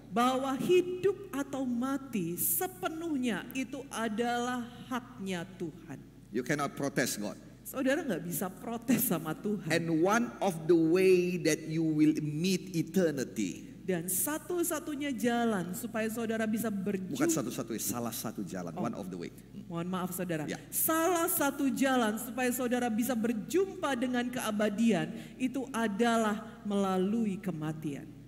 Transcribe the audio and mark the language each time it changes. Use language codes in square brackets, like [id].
[id] bahwa hidup atau mati sepenuhnya itu adalah haknya Tuhan. [en] You cannot protest God. [id] Saudara nggak bisa protes sama Tuhan. [en] And one of the way that you will meet eternity. [id] Dan satu-satunya jalan supaya saudara bisa berjumpa. Bukan satu-satunya, salah satu jalan. [en] One of the way. [id] Mohon maaf saudara. Ya. Salah satu jalan supaya saudara bisa berjumpa dengan keabadian itu adalah melalui kematian.